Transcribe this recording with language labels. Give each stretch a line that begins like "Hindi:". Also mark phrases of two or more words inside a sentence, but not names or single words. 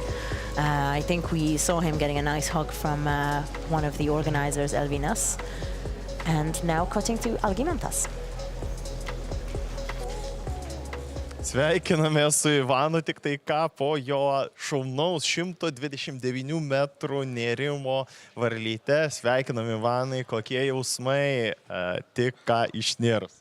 English: I think we saw him getting a nice hug from one of the organizers, Elvinas. And now cutting to Algimantas.
Lithuanian: Sveikiname su Ivanu, tik tai ką po jo šaunaus 129 metrų nėrimo varlyte. Sveikiname Ivanai, kokie jausmai tik ką išnėrus.